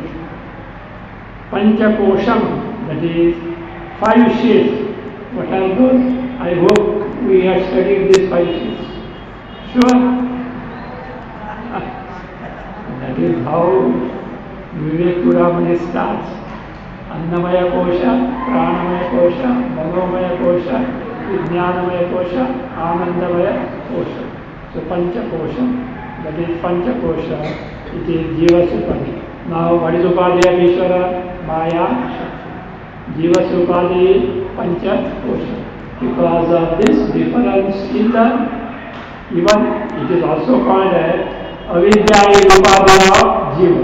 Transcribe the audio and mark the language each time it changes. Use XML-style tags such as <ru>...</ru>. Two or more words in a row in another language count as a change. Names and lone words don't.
<en>Panchakosham, that is 5 shades. What are those? I hope we have studied these 5 shades. Sure? That is how Vivek Puramani starts.</en> <sa>Annamaya Kosha, Pranamaya Kosha, Manomaya Kosha, Vijnanamaya Kosha, Anandamaya Kosha. So Pancha Kosha, that is Pancha Kosha, it is Jiva Upadhi.</sa> <en>Now what is Upadhi of Ishvara?</en> <sa>Maya Shakti. Jiva Upadhi Pancha Kosha.</sa> <en>Because of this difference in the, even it is also called as</en> <sa>Avidya Upadhi</sa> <en>of Jiva.</en>